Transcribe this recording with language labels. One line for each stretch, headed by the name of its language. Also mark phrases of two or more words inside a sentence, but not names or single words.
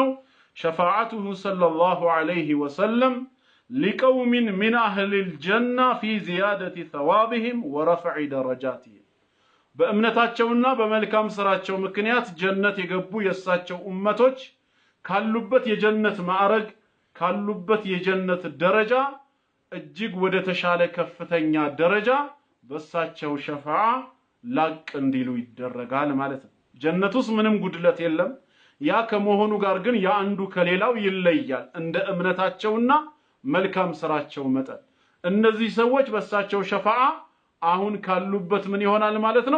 Arabic: شفاعته صلى الله عليه وسلم لقوم من أهل الجنة في زيادة ثوابهم ورفع درجاتهم
Amharic: በእምነታቸውና በመልካም ስራቸው ምክንያት ጀነት የገቡ የሳቸው ኡመቶች ካሉበት የጀነት ማዕረግ ካሉበት የጀነት ደረጃ እጅግ ወደ ተሻለ ከፍተኛ ደረጃ በሳቸው ሸፋዓ ላቅ እንዲሉ ይደረጋል ማለት ነው። ጀነት ውስጥ ምንም ጉድለት የለም። ያ ከመሆኑ ጋር ግን ያንዱ ከሌላው ይለያል እንደ እምነታቸውና መልካም ስራቸው መጠን። እነዚህ ሰዎች በሳቸው ሸፋዓ አሁን ካሉበት ምን ይሆናል ማለት ነው?